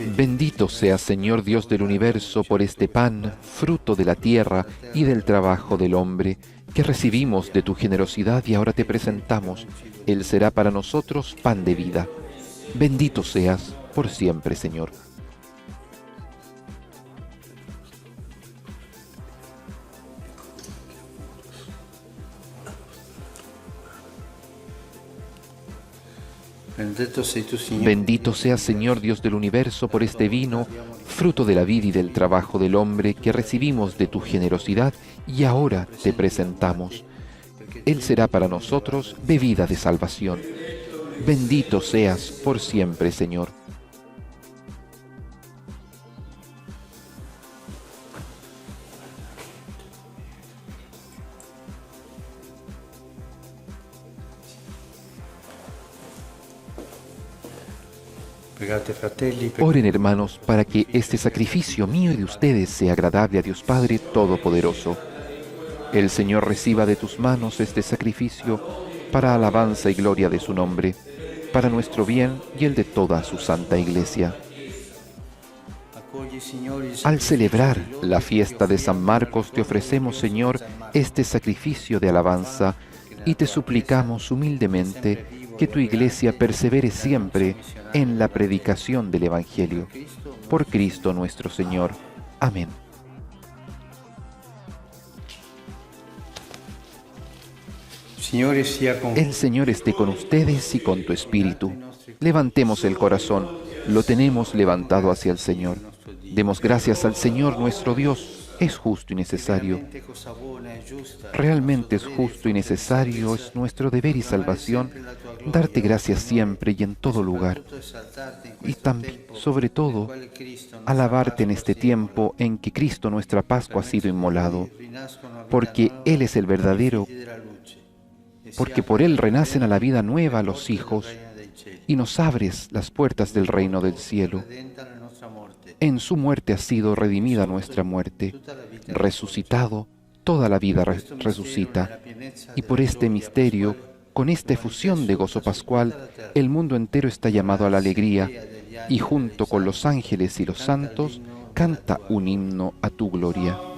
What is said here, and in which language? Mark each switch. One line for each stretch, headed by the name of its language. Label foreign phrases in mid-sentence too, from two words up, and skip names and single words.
Spanish: Bendito seas, Señor Dios del universo, por este pan, fruto de la tierra y del trabajo del hombre, que recibimos de tu generosidad y ahora te presentamos. Él será para nosotros pan de vida. Bendito seas por siempre, Señor.
Italian: benedetto sei tu, Signore,
Spanish: Bendito seas, Señor Dios del universo, por este vino, fruto de la vida y del trabajo del hombre, que recibimos de tu generosidad y ahora te presentamos. Él será para nosotros bebida de salvación. Bendito seas por siempre, Señor.
Italian: pregate fratelli,
Spanish: Oren, hermanos, para que este sacrificio mío y de ustedes sea agradable a Dios Padre Todopoderoso. El Señor reciba de tus manos este sacrificio para alabanza y gloria de su nombre, para nuestro bien y el de toda su santa Iglesia.
Italian: accogli, Signore, il
Spanish: Al
Italian: sacrificio
Spanish: celebrar
Italian: di lode
Spanish: la
Italian: che
Spanish: fiesta de San
Italian: offriamo
Spanish: Marcos, te
Italian: al
Spanish: ofrecemos,
Italian: nostro
Spanish: Señor,
Italian: San Marco,
Spanish: este sacrificio de alabanza y te suplicamos humildemente que tu Iglesia persevere siempre en la predicación del Evangelio. Por Cristo nuestro Señor. Amén.
Italian: Signore sia con
Spanish: El Señor esté con ustedes y con tu espíritu. Levantemos el corazón, lo tenemos levantado hacia el Señor. Demos gracias al Señor nuestro Dios, es justo y necesario.
Italian: veramente cosa buona e giusta,
Spanish: Realmente es justo y necesario, es nuestro deber y salvación darte gracias siempre y en todo lugar,
Italian: tutto esaltarti in
Spanish: y
Italian: questo
Spanish: también,
Italian: tempo,
Spanish: sobre todo,
Italian: quale Cristo nostra
Spanish: alabarte en
Italian: Pasqua
Spanish: este
Italian: sia
Spanish: tiempo en que Cristo nuestra Pascua ha sido inmolado,
Italian: rinascono a vita
Spanish: porque
Italian: nuova
Spanish: Él es el
Italian: i
Spanish: verdadero,
Italian: figli della luce, e
Spanish: porque
Italian: siamo
Spanish: por Él
Italian: nel
Spanish: renacen a la vida
Italian: regno
Spanish: nueva
Italian: delle
Spanish: los
Italian: porte del
Spanish: hijos,
Italian: regno dei cieli.
Spanish: y nos abres las puertas del reino del cielo.
Italian: Redenta la nostra morte,
Spanish: En su muerte ha sido redimida nuestra muerte.
Italian: tutta la vita
Spanish: Resucitado, toda la vida resucita. Y por este misterio, con esta efusión de gozo pascual, el mundo entero está llamado a la alegría, y junto con los ángeles y los santos, canta un himno a tu gloria.